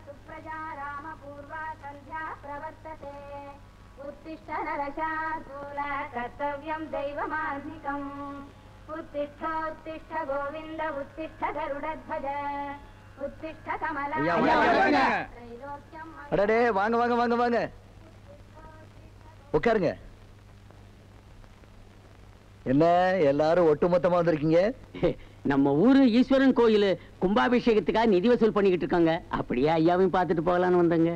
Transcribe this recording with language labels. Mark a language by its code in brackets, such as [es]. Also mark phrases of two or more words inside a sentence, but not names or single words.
[sa] प्रजा रामपूर्वा सन्ध्या प्रवर्तते उत्तिष्ठ नरशार्दूल कर्तव्यं दैवमार्धिकम् उत्तिष्ठ गोविन्द उत्तिष्ठ गरुडध्वज उत्तिष्ठ कमला [ta] அடடே வாங்க வாங்க வாங்க வாங்க உட்காருங்க. என்ன எல்லாரும் ஒட்டுமொத்தமா வந்திருக்கீங்க? நம்ம ஊரு ஈஸ்வரன் கோயில் கும்பாபிஷேகத்துக்காக நிதி வசூல் பண்ணிக்கிட்டு இருக்காங்க. அப்படியே ஐயாவையும் பார்த்துட்டு போகலான்னு வந்தங்க.